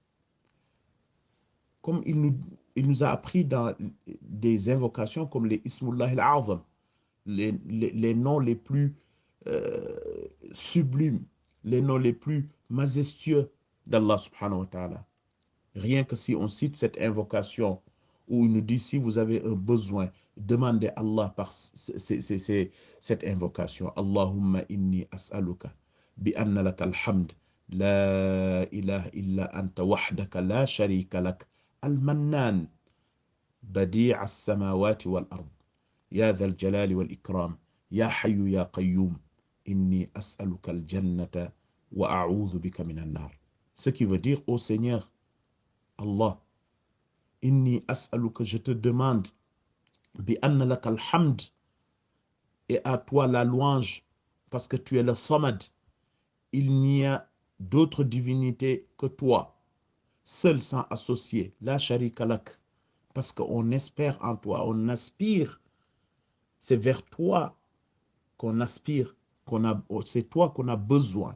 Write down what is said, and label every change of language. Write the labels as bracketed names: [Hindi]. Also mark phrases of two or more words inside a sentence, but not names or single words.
[French] Comme il nous a appris dans des invocations comme les [Arabic] اسم الله الأعظم, [French] les noms les plus sublimes, les noms les plus majestueux d'Allah [Arabic] سبحانه وتعالى. [French] Rien que si on cite cette invocation où il nous dit si vous avez un besoin, demandez à Allah par cette invocation. [Arabic] اللهم إني أسألك بأن لك الحمد لا إله إلا أنت وحدك لا شريك لك المنان بديع السماوات والأرض يا ذا الجلال والإكرام يا حي يا قيوم إني أسألك الجنة وأعوذ بك من النار. [French] Ce qui veut dire ô Seigneur Allah, [Arabic] إني أسألك, [French] je te demande, [Arabic] بأن لك الحمد, [French] et à toi la louange, parce que tu es le Samad. Il n'y a d'autre divinité que toi, seul sans associé, [Arabic] لا شريك لك, [French] parce qu'on espère en toi, on aspire, c'est vers toi qu'on aspire, c'est toi qu'on a besoin.